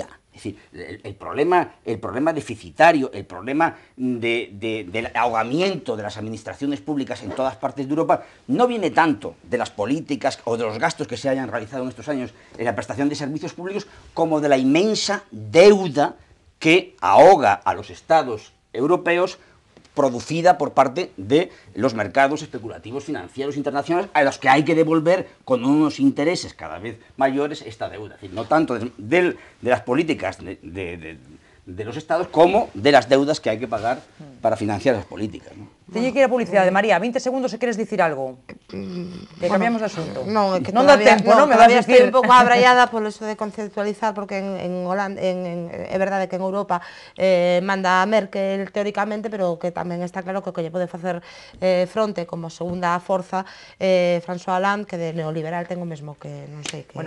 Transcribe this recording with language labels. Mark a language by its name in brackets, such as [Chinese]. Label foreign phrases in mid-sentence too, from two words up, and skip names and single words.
[Spanish] Es decir, el problema deficitario, el problema del ahogamiento de las administraciones públicas en todas partes de Europa no viene tanto de las políticas o de los gastos que se hayan realizado en estos años en la prestación de servicios públicos, como de la inmensa deuda que ahoga a los estados europeos, producida por parte de los mercados especulativos financieros internacionales, a los que hay que devolver con unos intereses cada vez mayores esta deuda. Es decir, no tanto de las políticas de los estados como de las deudas que hay que pagar para financiar las políticas, ¿no? [Galician] Teño que ir a publicidade, María, 20 segundos se queres dicir algo. Que cambiamos de asunto. Non, é que non dá tempo, non? Me vas a [Spanish] todavía [Galician] dicir... estoy un pouco abraiada por eso de conceptualizar, porque en Holanda, é verdade que en Europa manda a Merkel teóricamente, pero que tamén está claro que o que lle pode facer fronte como segunda forza François Hollande, que de neoliberal ten o mesmo que, non sei, que,